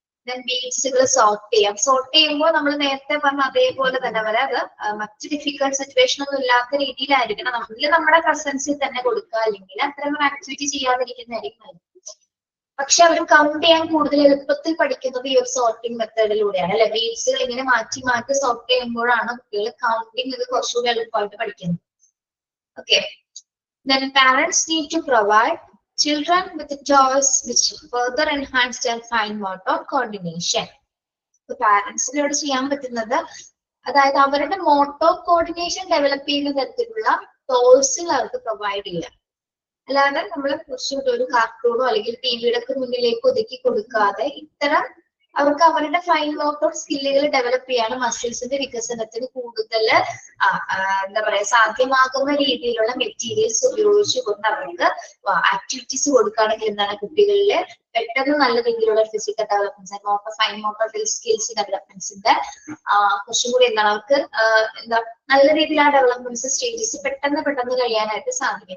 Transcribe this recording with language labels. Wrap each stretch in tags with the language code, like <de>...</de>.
<ml>Then ബീഡ്സുകൾ sort ചെയ്യുമ്പോൾ നമ്മൾ നേരത്തെ പറഞ്ഞ അതേപോലെ തന്നെ വരെ അത് മറ്റ് ഡിഫിക്കൽട്ട് സിറ്റുവേഷൻ ഒന്നും ഇല്ലാത്ത രീതിയിലായിരിക്കണം. നമ്മുടെ പ്രസൻസിൽ തന്നെ കൊടുക്കുക, അല്ലെങ്കിൽ അത്തരം ആക്ടിവിറ്റി ചെയ്യാതിരിക്കുന്നതായിരിക്കും. പക്ഷെ അവർ കൗണ്ട് ചെയ്യാൻ കൂടുതൽ എളുപ്പത്തിൽ പഠിക്കുന്നത് ഈ ഒരു സോർട്ടിംഗ് മെത്തേഡിലൂടെയാണ് അല്ലെ. ബീഡ്സുകൾ ഇങ്ങനെ മാറ്റി സോർട്ട് ചെയ്യുമ്പോഴാണ് കുട്ടികൾ കൗണ്ടിങ് ഇത് കുറച്ചുകൂടി എളുപ്പമായിട്ട് പഠിക്കുന്നത്.</ml> <en>Okay, then parents need to provide children with toys which further enhance their fine motor coordination.</en> <ml>പാരന്റ്സിനോട് ചെയ്യാൻ പറ്റുന്നത്, അതായത് അവരുടെ മോട്ടോർ കോർഡിനേഷൻ ഡെവലപ്പ് ചെയ്യുന്ന തരത്തിലുള്ള ടോയ്സുകൾ അവർക്ക് പ്രൊവൈഡ് ചെയ്യുക. അല്ലാതെ നമ്മൾ കുറച്ചുകൂടി ഒരു കാർട്ടൂണോ അല്ലെങ്കിൽ ടിവിയുടെ ഒക്കെ മുന്നിലേക്ക് ഒതുക്കി കൊടുക്കാതെ ഇത്തരം അവർക്ക് അവരുടെ ഫൈൻ മോട്ടോർ സ്കില്ലുകൾ ഡെവലപ്പ് ചെയ്യാൻ മസിൽസിന്റെ വികസനത്തിന് കൂടുതൽ എന്താ പറയാ സാധ്യമാകുന്ന രീതിയിലുള്ള മെറ്റീരിയൽസ് ഉപയോഗിച്ചുകൊണ്ട് അവർക്ക് ആക്ടിവിറ്റീസ് കൊടുക്കുകയാണെങ്കിൽ എന്താണ് കുട്ടികളിൽ പെട്ടെന്ന് നല്ല രീതിയിലുള്ള physical developments motor fine motor skills ഡെവലപ്മെന്റ്സിന്റെ കുറച്ചും കൂടി എന്താണ് അവർക്ക് എന്താ നല്ല രീതിയിൽ ആ ഡെവലപ്മെന്റ്സ് സ്റ്റേജസ് പെട്ടെന്ന് കഴിയാനായിട്ട് സാധിക്കും.</ml>